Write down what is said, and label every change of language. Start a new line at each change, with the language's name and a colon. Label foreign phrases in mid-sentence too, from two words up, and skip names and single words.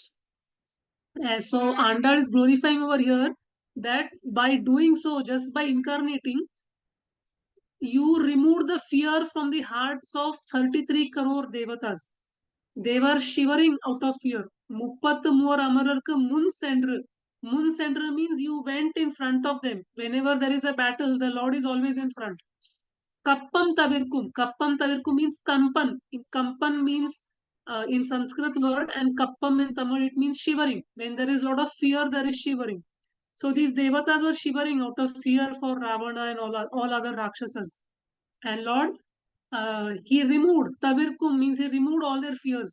English: And so Andal is glorifying over here that by doing so, just by incarnating, you remove the fear from the hearts of 33 crore devatas. They were shivering out of fear.
Tamil: முப்பத்து மூவர் அமரர்க்கு முன் சென்று. முன் சென்று
English: means you went in front of them. Whenever there is a battle, the Lord is always in front.
Tamil: கப்பம் தவிர்க்கும். கப்பம் தவிர்க்கும் means kampan.
English: Kampan means in Sanskrit word, and kappam in Tamil it means shivering. When there is a lot of fear, there is shivering. So these devatas were shivering out of fear for Ravana and all other Rakshasas. And Lord, he removed, Tavirkum means he removed all their fears.